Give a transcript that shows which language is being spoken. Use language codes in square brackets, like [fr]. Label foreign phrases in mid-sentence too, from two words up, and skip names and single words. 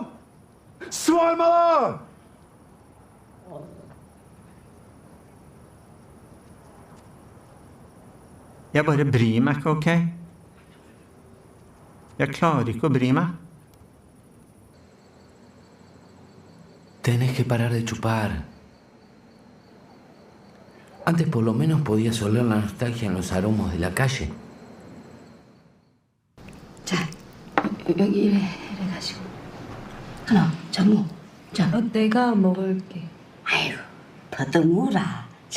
[no] Svar meg da! Jeg bare bryr meg ikke, ok? Jeg klarer ikke å bry meg. [es] Tenés que parar de chupar. Antes por lo menos podías oler la nostalgia en los aromos de la calle. [ko] 자, 여기 이래가지고 하나, 장모. 자, 내가 먹을게. 아유, 더더 먹어라.